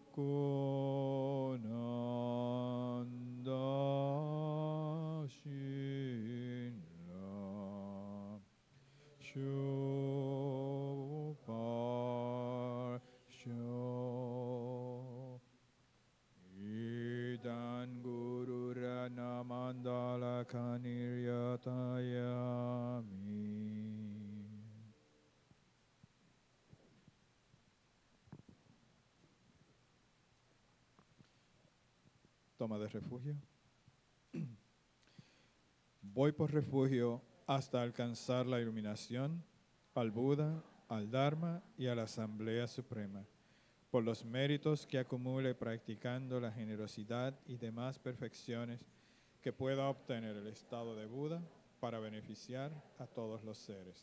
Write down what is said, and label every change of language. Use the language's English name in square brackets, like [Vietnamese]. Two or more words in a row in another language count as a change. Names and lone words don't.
[Spanish] Konanda Shinra Shopar Sho Idan Guru Rana Mandala Kaniryatayami. Toma de refugio. Voy por refugio hasta alcanzar la iluminación, al Buda, al Dharma y a la Asamblea Suprema, por los méritos que acumule practicando la generosidad y demás perfecciones que pueda obtener el estado de Buda para beneficiar a todos los seres.